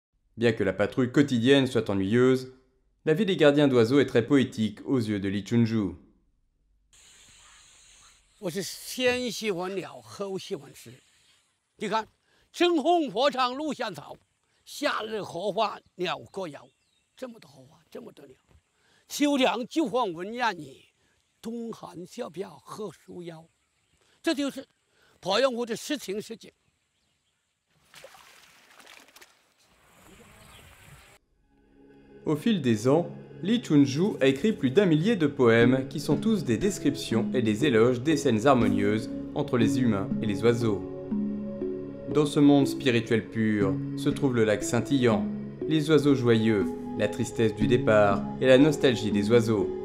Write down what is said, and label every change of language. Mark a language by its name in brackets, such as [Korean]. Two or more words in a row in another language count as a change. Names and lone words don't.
[French] Bien que la patrouille quotidienne soit ennuyeuse, la vie des gardiens d'oiseaux est très poétique aux yeux de Li Chunju. [Chinese] 我是先喜欢鸟，后喜欢诗。你看，春风破长路香草，夏日荷花鸟歌谣，这么多荷花，这么多鸟。秋凉菊黄闻燕语，冬寒小飘何树腰。这就是鄱阳湖的诗情世界。 [French] Au fil des ans, Li Chunju a écrit plus d'1 millier de poèmes qui sont tous des descriptions et des éloges des scènes harmonieuses entre les humains et les oiseaux. Dans ce monde spirituel pur se trouve le lac scintillant, les oiseaux joyeux, la tristesse du départ et la nostalgie des oiseaux.